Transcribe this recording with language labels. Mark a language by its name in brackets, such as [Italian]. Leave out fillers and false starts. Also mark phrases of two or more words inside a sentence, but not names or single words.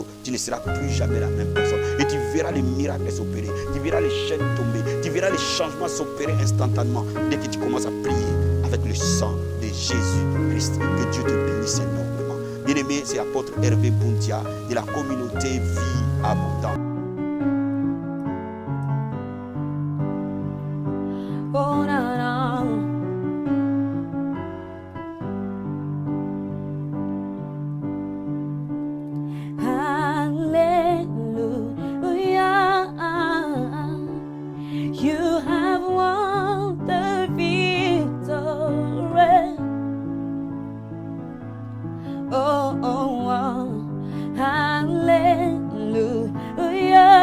[French] Tu ne seras plus jamais la même personne. Et tu verras les miracles s'opérer, tu verras les chaînes tomber, tu verras les changements s'opérer instantanément dès que tu commences à prier avec le sang de Jésus-Christ. Que Dieu te bénisse énormément. Bien-aimé, c'est l'apôtre Hervé Boundia de la communauté Vie Abondante. Oh, na, na. Hallelujah. [English] You have won the victory. Oh, oh, oh. Hallelujah.